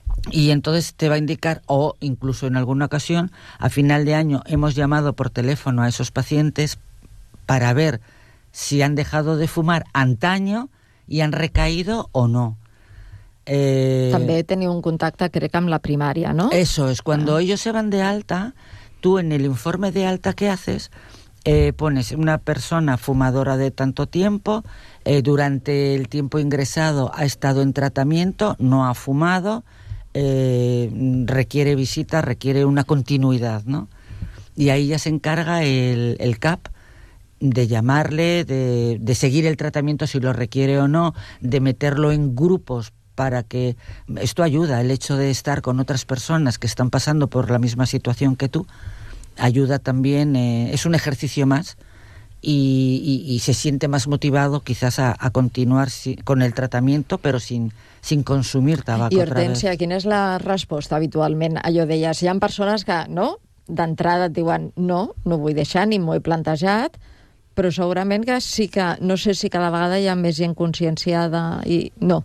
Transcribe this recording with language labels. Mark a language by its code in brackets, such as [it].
[es] Y entonces te va a indicar, o incluso en alguna ocasión, a final de año hemos llamado por teléfono a esos pacientes para ver si han dejado de fumar antaño i han recaído o no. [ca] També teniu un contacte, crec, amb la primària, no? [es] Eso es. Cuando ellos se van de alta, tú en el informe de alta que haces, pones una persona fumadora de tanto tiempo, durante el tiempo ingresado ha estado en tratamiento, no ha fumado, requiere visita, requiere una continuidad, ¿no? y ahí ya se encarga el CAP de llamarle, de seguir el tratamiento si lo requiere o no, de meterlo en grupos para que... Esto ayuda, el hecho de estar con otras personas que están pasando por la misma situación que tú, ayuda también, es un ejercicio más, y se siente más motivado quizás a continuar con el tratamiento, pero sin consumir tabaco. [ca] I [es] Hortensia, otra vez. [ca] ¿Quina és la resposta habitualment? Allò deies, hi ha persones que, no, d'entrada et diuen no vull deixar, ni m'ho he plantejat, però segurament que sí que, no sé si cada vegada hi ha més gent conscienciada i no.